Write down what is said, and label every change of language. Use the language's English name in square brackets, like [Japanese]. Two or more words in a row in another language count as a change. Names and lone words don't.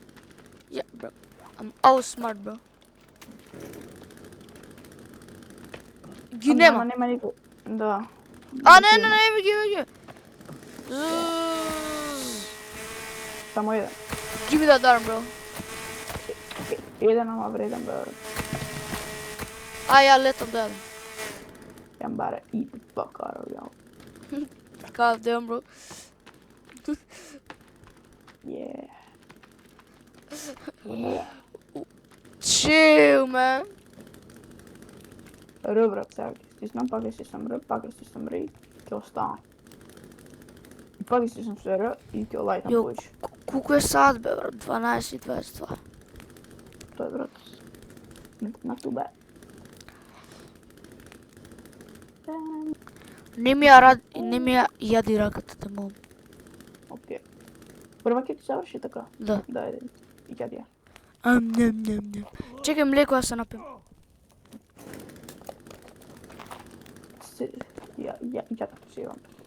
[Macedonian] Ја, бро. [English] I'm all smart, bro. [Macedonian] Ги нема. Нема никој. Да. А, не, еви ги. Zzz. Само еден. [English] Give me that arm, bro. [Macedonian] Еден, ама вреден, бе. А, ја летам да јадам. Јам баре [English] eat the fuck out of you. God damn, bro. Yeah. Chill, man. [Macedonian] Ребрат, сега ќе стиснам, пак ќе стиснам Р, пак ќе стиснам Р и ќе останам. И пак ќе стиснам се Р и ќе лајтам Јо, повеќе. колку е сад, бе, брат? 12:22. Тоа е, брат. [English] Not too bad. [Macedonian] Не ми ја јади раката, те молам. Окей. Прва ќе ти заврши така? Да. Да, еде. И ќе ја. Нем. Чекај млеко да се напијам. Ја така се имам.